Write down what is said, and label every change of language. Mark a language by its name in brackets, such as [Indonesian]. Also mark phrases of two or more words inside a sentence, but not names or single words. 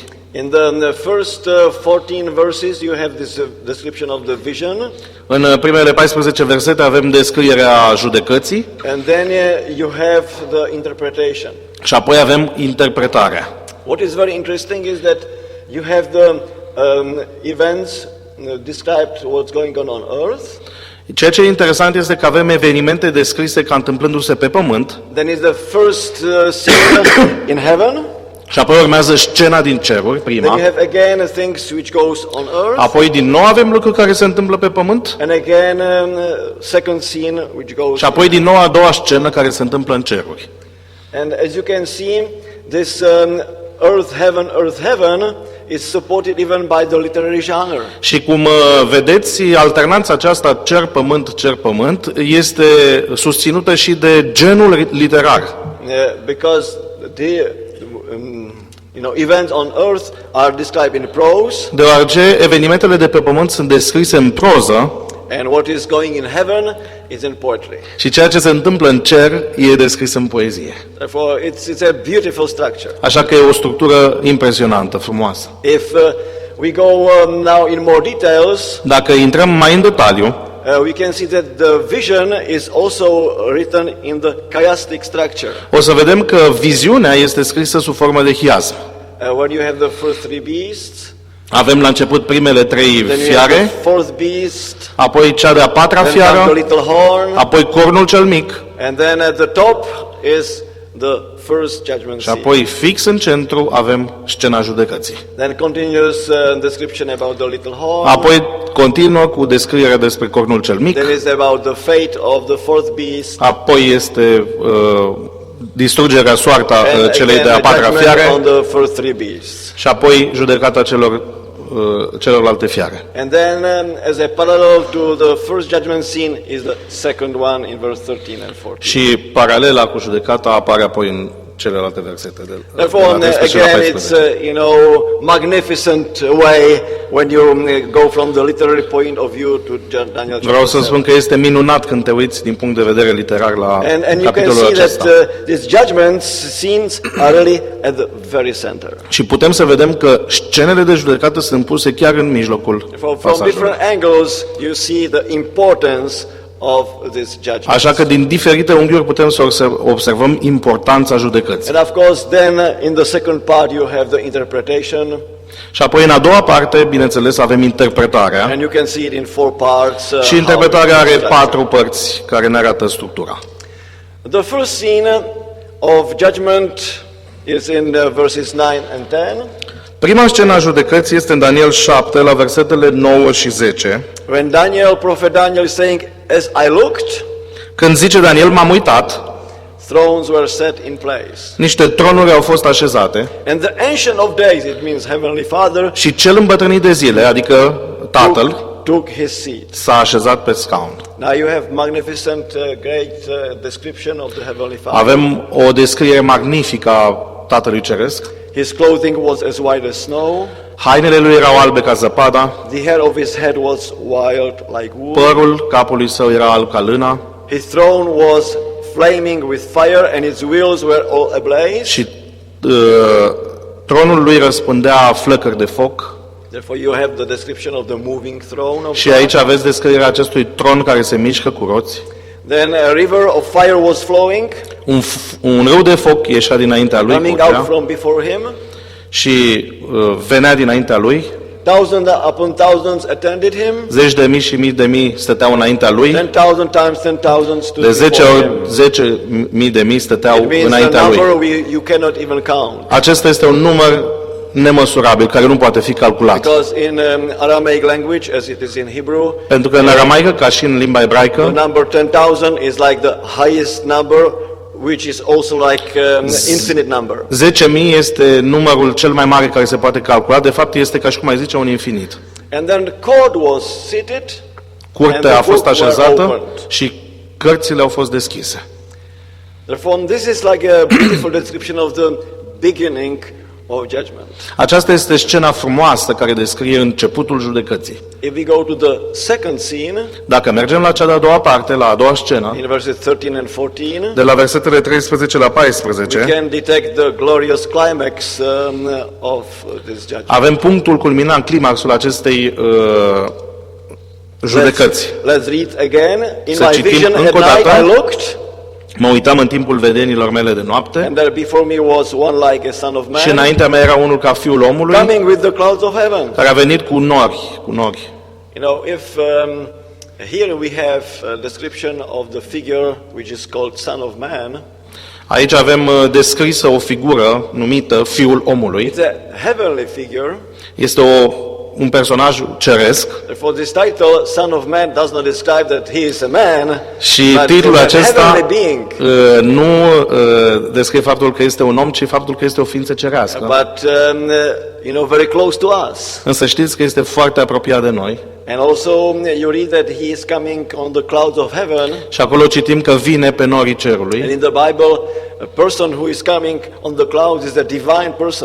[English] In the first 14 verses, you have this description of the vision, [Romanian] În primele 14 versete avem descrierea judecății [English] and then you have the interpretation. [Romanian] și apoi avem interpretarea. [English] What is very interesting is that you have the events described what's going on earth, [Romanian] Ceea ce e interesant este că avem evenimente descrise ca întâmplându-se pe pământ [English] then is the first scene in heaven, [Romanian] și apoi urmează scena din ceruri, [English] then you [Romanian] prima, [English] have again things which goes on earth, [Romanian] apoi din nou avem lucruri care se întâmplă pe pământ [English] and again second scene which goes. [Romanian] și apoi din nou a doua scenă care se întâmplă în ceruri. [English] And as you can see, this earth heaven is supported even by the literary genre. [Romanian] Și cum vedeți, alternanța aceasta cer pământ este susținută și de genul literar. [English] Because the events on earth are described in prose, [Romanian] Deoarece evenimentele de pe pământ sunt descrise în proză [English] and what is going in heaven is in poetry. [Romanian] și ceea ce se întâmplă în cer e descris în poezie. [English] Therefore, it's a beautiful structure. [Romanian] Așa că e o structură impresionantă, frumoasă. [English] If we go now in more details, [Romanian] Dacă intrăm mai în detaliu, [English] we can see that the vision is also written in the chiastic structure. [Romanian] o să vedem că viziunea este scrisă sub formă de hiasm. [English] When you have the first three beasts, [Romanian] Avem la început primele trei [English] then you have [Romanian] fiare, [English] the fourth beast, [Romanian] apoi cea de-a patra [English] then comes the [Romanian] fiară, [English] little horn, [Romanian] apoi cornul cel mic [English] and then at the top is the first judgment [Romanian] și [English] scene. [Romanian] apoi fix în centru avem scena judecății. [English] Then continuous description about the little horn. [Romanian] Apoi continuă cu descrierea despre cornul cel mic, [English] Then is about the fate of the fourth beast. [Romanian] apoi este distrugerea, soarta [English] And [Romanian] celei [English] again, [Romanian] de-a [English] the [Romanian] patra [English] judgment [Romanian] fiare [English] on the first three beasts. [Romanian] și apoi judecata celor celorlalte fiare. [English] And then, as a parallel to the first judgment scene, is the second one in verse 13 and 14. [Romanian] Și paralela cu judecata apare apoi în celelalte versete. [English] Therefore, again, it's magnificent way when you go from the literary point of view to Daniel [Romanian] Vreau să [English] chapter 7. [Romanian] spun că este minunat când te uiți din punct de vedere literar la [English] And you can [Romanian] capitolul [English] see [Romanian] acesta. [English] that these judgments scenes are really at the very center. [Romanian] Și putem să vedem că scenele de judecată sunt puse chiar în mijlocul [English] From [Romanian] pasajului. [English] different angles, you see the importance of this judgment. [Romanian] Așa că din diferite unghiuri putem să observăm importanța judecății. [English] And of course, then in the second part, you have the interpretation, [Romanian] Și apoi în a doua parte, bineînțeles, avem interpretarea. [English] and you can see it in 4 parts. [Romanian] Și interpretarea are 4 părți care ne arată structura. [English] The first scene of judgment is in verses 9 and 10. [Romanian] Prima scenă a judecății este în Daniel 7, la versetele 9 și 10, [English] When prophet Daniel is saying, as I looked, [Romanian] când zice Daniel, m-am uitat, [English] thrones were set in place. [Romanian] niște tronuri au fost așezate [English] And the Ancient of Days, it means Heavenly Father, [Romanian] și cel îmbătrânit de zile, adică Tatăl, [English] took his seat. [Romanian] s-a așezat pe scaun. [English] Now you have magnificent, great description of the Heavenly Father. [Romanian] Avem o descriere magnifică a Tatălui Ceresc. [English] His clothing was as white as snow. [Romanian] Hainele lui erau albe ca zăpada, [English] The hair of his head was wild like wool. [Romanian] părul capului său era alb ca lâna [English] His throne was flaming with fire, and its wheels were all ablaze. [Romanian] și tronul lui răspândea flăcări de foc. [English] Therefore, you have the description of the moving throne of [Romanian] Și aici aveți descrierea acestui tron care se mișcă cu roți. [English] Then a river of fire was flowing, [Romanian] Un râu de foc ieșea dinaintea lui, [English] coming out [Romanian] curgea, [English] from before him. [Romanian] și venea dinaintea lui. [English] Thousands upon thousands attended him. [Romanian] Zeci de mii și mii de mii stăteau înaintea lui. [English] 10,000 times 10,000 stood [Romanian] De 10 [English] before [Romanian] ori [English] him. [Romanian] 10 mii de mii stăteau [English] It means a [Romanian] înaintea lui. [English] number you cannot even count. [Romanian] Acesta este un număr nemăsurabil, care nu poate fi calculat. [English] Because in Aramaic language, as it is in Hebrew, [Romanian] Pentru că în aramaică, ca și în limba [English] the [Romanian] ebraică, [English] number 10,000 is like the highest number, which is also like infinite number. [Romanian] 10.000 este numărul cel mai mare care se poate calcula. De fapt, este ca și cum ai zice un infinit. [English] And then the court was seated, [Romanian] Curtea a fost [English] books were [Romanian] așezată [English] opened. [Romanian] și cărțile au fost deschise. [English] Therefore, this is like a beautiful description of the beginning of judgment. [Romanian] Aceasta este scena frumoasă care descrie începutul judecății. [English] If we go to the second scene, [Romanian] Dacă mergem la cea de-a doua parte, la a doua scenă, [English] in verses 13 and 14, [Romanian] de la versetele 13 la 14, [English] we can detect the glorious climax of this judgment. [Romanian] avem punctul culminant, climaxul acestei judecăți. [English] Let's read again. In [Romanian] Să [English] my [Romanian] citim [English] vision at [Romanian] încă o [English] night [Romanian] dată. [English] I looked, [Romanian] Mă uitam în timpul vedenilor mele de noapte [English] and there before me was one like a son of [Romanian] și [English] man, [Romanian] înaintea mea era unul ca fiul omului, [English] coming with the clouds of heaven. [Romanian] care a venit cu nori. [English] You know, if here we have a description of the figure which is called Son of Man, [Romanian] Aici avem descrisă o figură numită fiul omului. [English] it's a heavenly figure. [Romanian] Este un personaj ceresc [English] Therefore, this title, Son of Man, does not describe that he is a man, [Romanian] și [English] but [Romanian] titlul [English] a [Romanian] acesta [English] heavenly being. [Romanian] nu descrie faptul că este un om, ci faptul că este o ființă cerească. [English] But, very close to us. [Romanian] Însă știți că este foarte apropiat de noi [English] And also, you read that he is coming on the clouds of heaven. [Romanian] și acolo citim că vine pe norii cerului. [English] And in the Bible, a person who is coming on the clouds is a divine person.